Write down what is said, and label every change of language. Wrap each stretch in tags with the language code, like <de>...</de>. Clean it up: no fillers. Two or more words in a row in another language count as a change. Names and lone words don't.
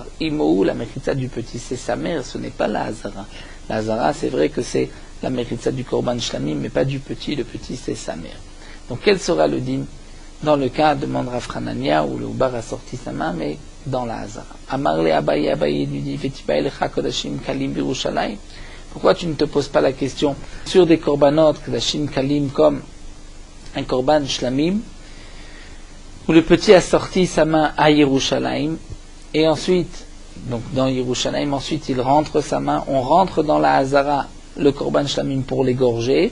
<fr>Imou, la mechitza du petit, c'est sa mère, ce n'est pas la hazara. La hazara, c'est vrai que c'est la mechitza du</fr> <he>קרבן שלמים,</he> <fr>mais pas du petit, le petit, c'est sa mère. Donc, quel sera le din dans le cas de Rav Hanania où le oubar a sorti sa main, mais dans la hazara?</fr> <arc>אמר ליה אביי,</arc> <fr>Abaye lui dit</fr> <arc>ותיבעי לך קדשים קלים בירושלים.</arc> <fr>Pourquoi tu ne te poses pas la question sur des</fr> <he>קרבנות קדשים קלים</he> <fr>comme un</fr> <he>קרבן שלמים</he> <fr>où le petit a sorti sa main à Yerushalayim et ensuite, donc dans Yerushalayim, ensuite il rentre sa main, on rentre dans la hazara le</fr> <he>קרבן שלמים</he> <fr>pour l'égorger.</fr>